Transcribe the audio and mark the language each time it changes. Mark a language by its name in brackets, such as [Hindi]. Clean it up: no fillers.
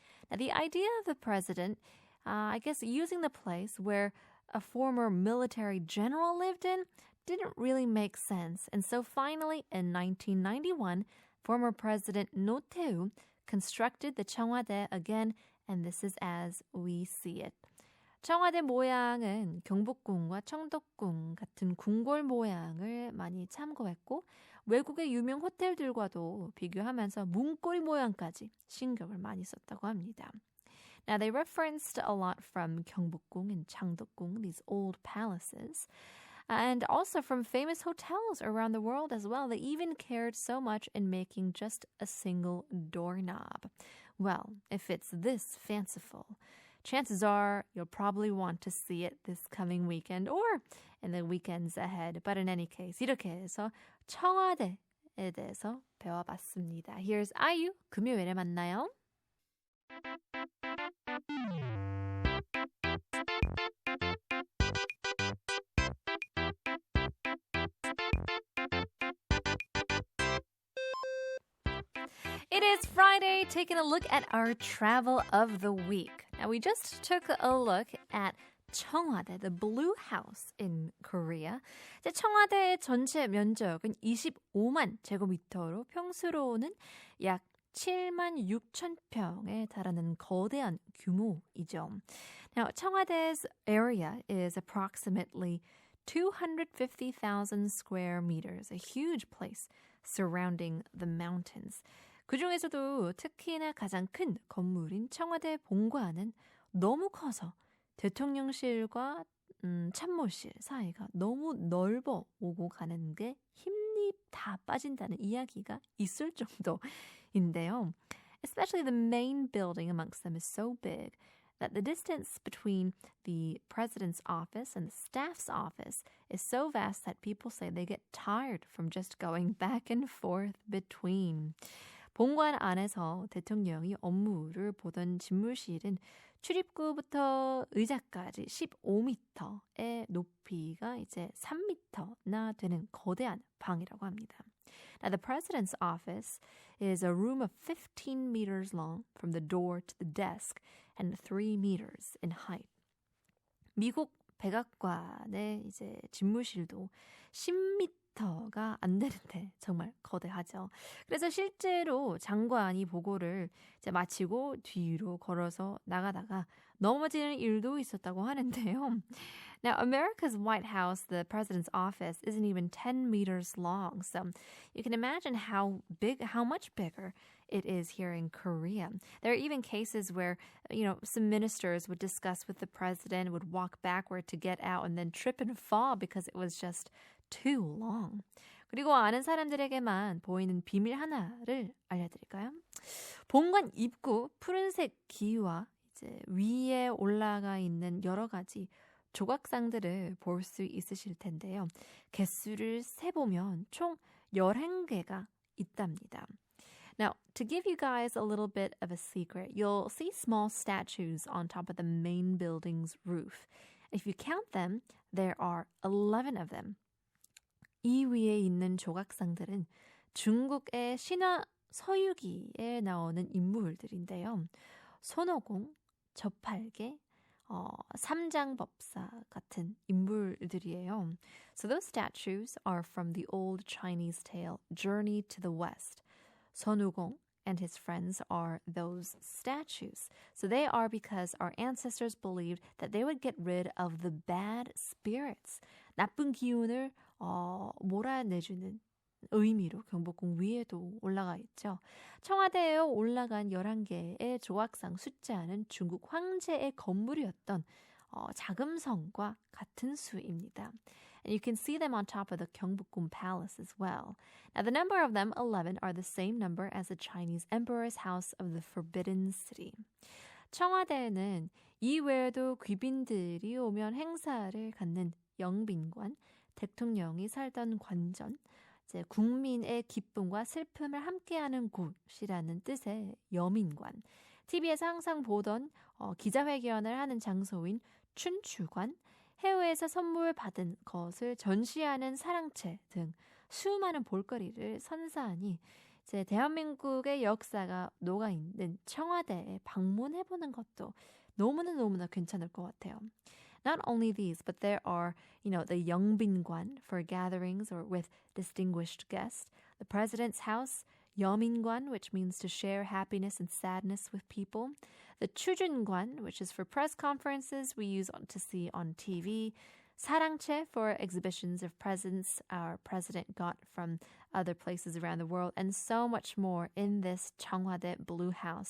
[English] Now, the idea of the president, I guess using the place where a former military general lived in didn't really make sense. And so finally, in 1991, former President 노태우 constructed the 청와대 again, and this is as we see it. [Korean] 청와대 모양은 경복궁과 청덕궁 같은 궁궐 모양을 많이 참고했고 외국의 유명 호텔들과도 비교하면서 문고리 모양까지 신경을 많이 썼다고 합니다. [English] Now, they referenced a lot from 경복궁 and 창덕궁, these old palaces, and also from famous hotels around the world as well. They even cared so much in making just a single doorknob. Well, if it's this fanciful, chances are you'll probably want to see it this coming weekend or in the weekends ahead. But in any case, [Korean] 이렇게 해서 청와대에 대해서 배워봤습니다. [English] Here's IU, [Korean] 금요일에 만나요. [English] It is Friday, taking a look at our travel of the week. Now, we just took a look at 청와대, the Blue House in Korea. [Korean] 청와대의 전체 면적은 25만 제곱미터로 평수로는 약 7만 6천 평에 달하는 거대한 규모이죠. [English] Now, 청와대's area is approximately 250,000 square meters, a huge place surrounding the mountains. [Korean] 그 중에서도 특히나 가장 큰 건물인 청와대 본관은 너무 커서 대통령실과 참모실 사이가 너무 넓어 오고 가는 게 힘이 다 빠진다는 이야기가 있을 정도인데요. [English] Especially the main building amongst them is so big that the distance between the president's office and the staff's office is so vast that people say they get tired from just going back and forth between. [Korean] 본관 안에서 대통령이 업무를 보던 집무실은 출입구부터 의자까지 15m의 높이가 이제 3m나 되는 거대한 방이라고 합니다. [English] Now, the president's office is a room of 15 meters long from the door to the desk and 3 meters in height. [Korean] 미국 백악관의 이제 집무실도 10m가 안 되는데 정말 거대하죠. 그래서 실제로 장관이 보고를 이제 마치고 뒤로 걸어서 나가다가 넘어지는 일도 있었다고 하는데요. [English] Now, America's White House, the president's office, isn't even 10 meters long. So you can imagine how much bigger it is here in Korea. There are even cases where, some ministers would discuss with the president, would walk backward to get out and then trip and fall because it was just too long. [Korean] 그리고 아는 사람들에게만 보이는 비밀 하나를 알려드릴까요? 본관 입구 푸른색 기와 이제 위에 올라가 있는 여러 가지 조각상들을 볼 수 있으실 텐데요. 개수를 세보면 총 11개가 있답니다. [English] Now, to give you guys a little bit of a secret, you'll see small statues on top of the main building's roof. If you count them, there are 11 of them. [Korean] 이 위에 있는 조각상들은 중국의 신화 서유기에 나오는 인물들인데요. 손오공, 저팔계, 삼장법사 같은 인물들이에요. [English] So those statues are from the old Chinese tale Journey to the West. 손오공 and his friends are those statues. So they are because our ancestors believed that they would get rid of the bad spirits. [Korean] 나쁜 기운을 몰아내주는 의미로 경복궁 위에도 올라가 있죠. 청와대에 올라간 11개의 조각상 숫자는 중국 황제의 건물이었던 자금성과 같은 수입니다. [English] And you can see them on top of the Gyeongbokgung Palace as well. Now, the number of them, 11, are the same number as the Chinese Emperor's House of the Forbidden City. [Korean] 청와대는 이 외에도 귀빈들이 오면 행사를 갖는 영빈관, 대통령이 살던 관전, 이제 국민의 기쁨과 슬픔을 함께하는 곳이라는 뜻의 여민관, TV에서 항상 보던 기자회견을 하는 장소인 춘추관, 해외에서 선물 받은 것을 전시하는 사랑채 등 수많은 볼거리를 선사하니 이제 대한민국의 역사가 녹아있는 청와대에 방문해보는 것도 너무나 괜찮을 것 같아요. [English] Not only these, but there are, the 영빈관 for gatherings or with distinguished guests, the president's house, 여민관, which means to share happiness and sadness with people, the 추준관, which is for press conferences we use to see on TV, 사랑채 for exhibitions of presents our president got from other places around the world, and so much more in this 청와대 Blue House.